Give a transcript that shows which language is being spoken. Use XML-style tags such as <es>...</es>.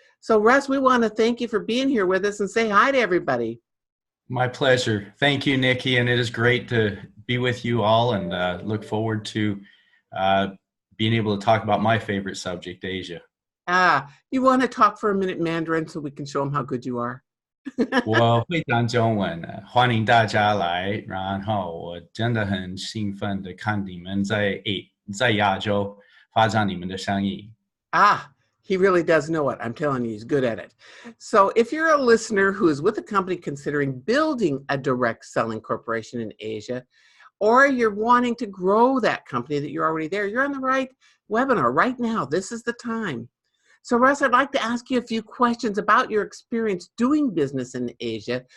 <en>So Russ, we want to thank you for being here with us and say hi to everybody. My pleasure. Thank you, Nicki, and it is great to be with you all, and look forward to being able to talk about my favorite subject, Asia. You want to talk for a minute Mandarin so we can show them how good you are?</en> <zh>我会讲中文的，欢迎大家来，然后我真的很兴奋的看你们在亚洲发展你们的生意。</zh> <en>He really does know it. I'm telling you, he's good at it. So if you're a listener who is with a company considering building a direct selling corporation in Asia, or you're wanting to grow that company that you're already there, you're on the right webinar right now. This is the time. So Russ, I'd like to ask you a few questions about your experience doing business in Asia.</en>